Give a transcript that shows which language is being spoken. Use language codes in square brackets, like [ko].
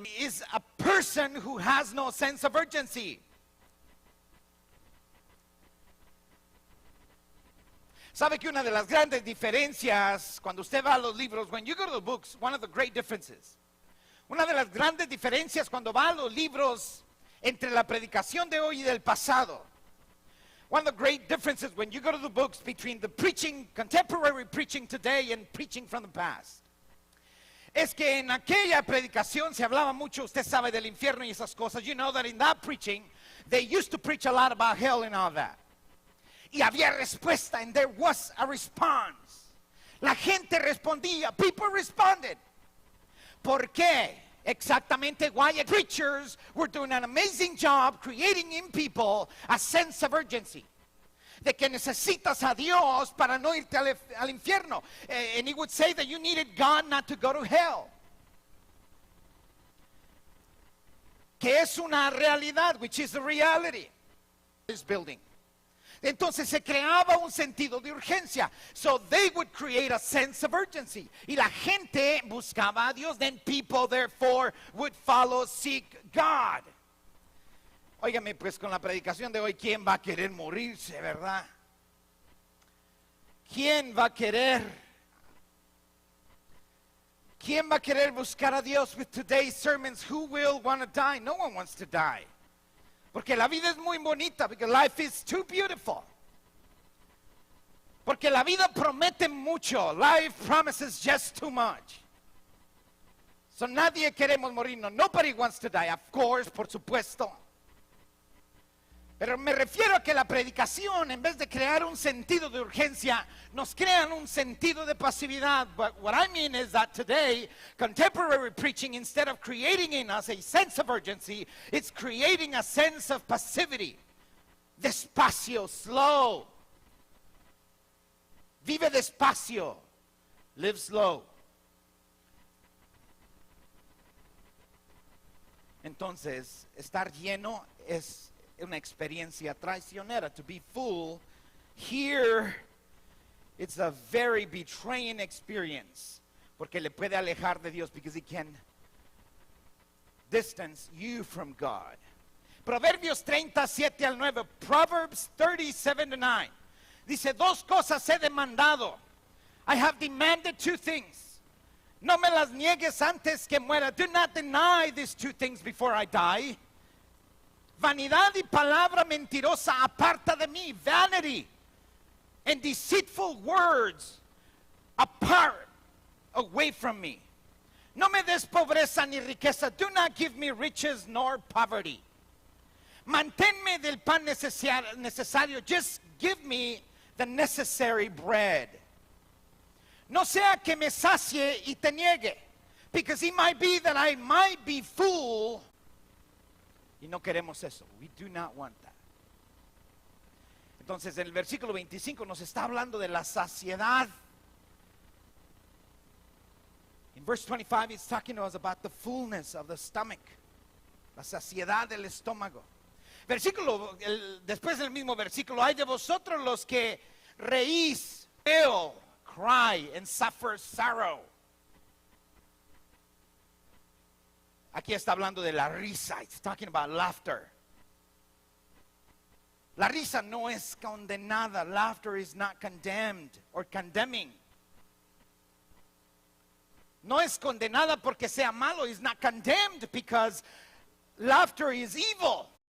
[en] Is a person who has no sense of urgency. [es] ¿Sabe que una de las grandes diferencias cuando usted va a los libros, [en] when you go to the books, one of the great differences, [es] una de las grandes diferencias cuando va a los libros entre la predicación de hoy y del pasado, [en] one of the great differences when you go to the books between the preaching, contemporary preaching today and preaching from the past, [es] es que en aquella predicación se hablaba mucho, usted sabe, del infierno y esas cosas. [en] You know that in that preaching, they used to preach a lot about hell and all that. [es] Y había respuesta, [en] and there was a response. [es] La gente respondía, [en] people responded. [es] ¿Por qué? [en] Exactamente why preachers were doing an amazing job creating in people a sense of urgency. [es] de que necesitas a Dios para no irte al infierno. [en] And he would say that you needed God not to go to hell. [es] Que es una realidad, [en] which is the reality. This building. [es] Entonces se creaba un sentido de urgencia. [en] So they would create a sense of urgency. [es] Y la gente buscaba a Dios. [en] Then people therefore would follow, seek God. [es] Óigame, pues con la predicación de hoy, ¿quién va a querer morirse, verdad? ¿Quién va a querer? ¿Quién va a querer buscar a Dios? [en] With today's sermons, who will want to die? No one wants to die. [es] Porque la vida es muy bonita, [en] because life is too beautiful. [es] Porque la vida promete mucho. [en] Life promises just too much. So [es] nadie queremos morirnos. [en] Nobody wants to die, of course, [es] por supuesto. Pero me refiero a que la predicación, en vez de crear un sentido de urgencia, nos crean un sentido de pasividad. [en] But what I mean is that today, contemporary preaching, instead of creating in us a sense of urgency, it's creating a sense of passivity. [es] Despacio, [en] slow. [es] Vive despacio. [en] Live slow. [es] Entonces, estar lleno es una experiencia traicionera. [en] To be full, here, it's a very betraying experience. [es] Porque le puede alejar de Dios, [en] because it can distance you from God. [es] Proverbios 37 al 9. [en] Proverbs 37-9. [es] Dice, dos cosas he demandado. [en] I have demanded two things. [es] No me las niegues antes que muera. [en] Do not deny these two things before I die. [es] Vanidad y palabra mentirosa aparta de mí. [en] Vanity and deceitful words apart, away from me. [es] No me des pobreza ni riqueza. [en] Do not give me riches nor poverty. [es] Manténme del pan necesario. [en] Just give me the necessary bread. [es] No sea que me sacie y te niegue. [en] Because it might be that I might be full. [es] Y no queremos eso. [en] We do not want that. [es] Entonces, en el versículo 25 nos está hablando de la saciedad. [en] In verse 25, it's talking to us about the fullness of the stomach. [es] La saciedad del estómago. Después del mismo versículo, hay de vosotros los que reís, [en] wail, cry, and suffer sorrow. [es] Aquí está hablando de la risa. [en] It's talking about laughter. [es] La risa no es condenada. [en] Laughter is not condemned or condemning. [es] No es condenada porque sea malo. [en] It's not condemned because laughter is evil.